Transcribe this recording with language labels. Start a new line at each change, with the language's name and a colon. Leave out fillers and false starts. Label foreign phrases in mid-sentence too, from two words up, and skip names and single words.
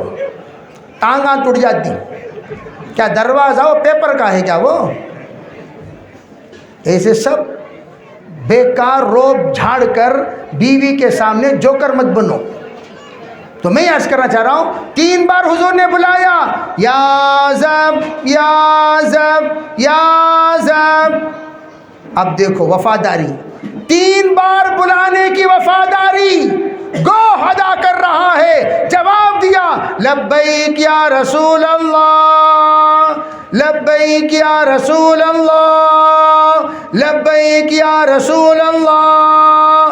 Urdu: ٹانگاں ٹوٹ جاتی. کیا دروازہ وہ پیپر کا ہے کیا؟ وہ ایسے سب بیکار روب جھاڑ کر بیوی کے سامنے جوکر مت بنو. تو میں عرض کرنا چاہ رہا ہوں 3 بار حضور نے بلایا، یا زب یا زب یا زب. اب دیکھو وفاداری، 3 بار بلانے کی وفاداری گو ادا کر رہا ہے.
Arabic: جواب دیا لبیک یا رسول اللہ، لبیک یا رسول اللہ، لبیک یا رسول اللہ.